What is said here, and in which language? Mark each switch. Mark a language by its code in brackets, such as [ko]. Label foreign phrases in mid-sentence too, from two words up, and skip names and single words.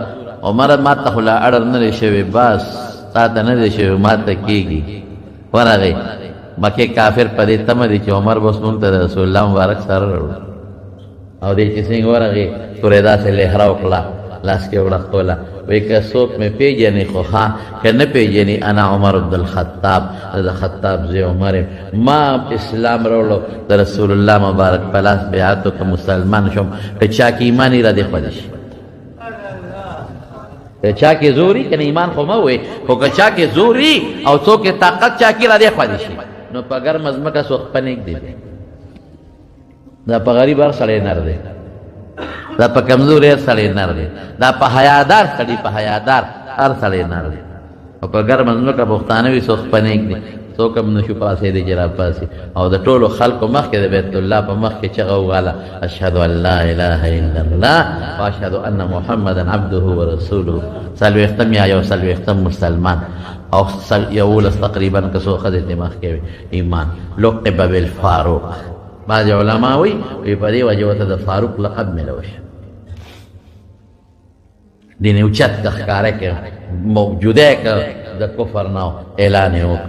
[ps] عمره ما ته خو لا اړر نه دی شوی، بس تا ته نه دی شوی، ما ته کېږي. ورغی مکې کافر په دې تمه دی چې عمر بس مونږ ته د رسول الله مبارک سره راوړو. او دې چې څنګه ورغی تورې داسې لهره وکړه، لاس کې وړه خپله، وایي که څوک مې پېژني خو ښه، که نه پېژني انا عمر بن الخطاب، زه د خطاب زوی عمر یم. ما اسلام راوړو، د رسول الله مبارک په لاس بیعت وکړه، مسلمان شوم. که چا کې ایمان وي را دې خوښ شي، که چا کې زور وي، که نه ایمان خو مه وایي، خو که چا کې زور وي او څوک یې طاقت چا کې را دې خوښ شي، نو په ګرمه ځمکه څوک پنېږدي دی. دا په غریب هر سړی نر دی، دا په کمزور هر سړی نر دی، دا په حیادار سړي په حیادار هر سړی نر دی. او په ګرمه ځمکه پښتانه وي څوک پنېږدي، څوک هم نشو پاسېدی چې راپاسي. او د ټولو خلکو مخکې د بیت الله په مخکې چغه وواله، [ar] اشهد ان لا اله الا الله واشهد ان محمدا عبده ورسوله. [ps] څلوېښتم یا یو څلوېښتم مسلمان، او یولس تقریبا که څو ښځې ترې مخکې وي ایمان. لقب بالفاروق، بعض علما وی په دې وجه ورته د فاروق لقب ملوي شو. دین اوچت که ښکاره که موجوده که د کفر نه اعلان یې وکړ.